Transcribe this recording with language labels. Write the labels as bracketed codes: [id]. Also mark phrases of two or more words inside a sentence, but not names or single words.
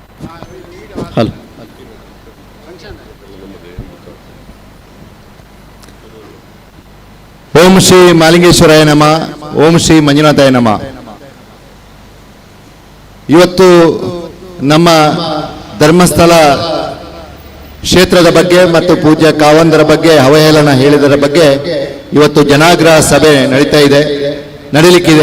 [sa] ಹಲೋ. ಓಂ ಶ್ರೀ ಮಾಲಿಂಗೇಶ್ವರಾಯ ನಮ, ಓಂ ಶ್ರೀ ಮಂಜುನಾಥಾಯ ನಮ. [kn] ಇವತ್ತು ನಮ್ಮ ಧರ್ಮಸ್ಥಳ ಕ್ಷೇತ್ರದ ಬಗ್ಗೆ ಮತ್ತು ಪೂಜ್ಯ ಕಾವಂದರ ಬಗ್ಗೆ ಅವಹೇಳನ ಹೇಳಿದರ ಬಗ್ಗೆ ಇವತ್ತು ಜನಾಗ್ರಹ ಸಭೆ ನಡೀಲಿಕ್ಕಿದೆ.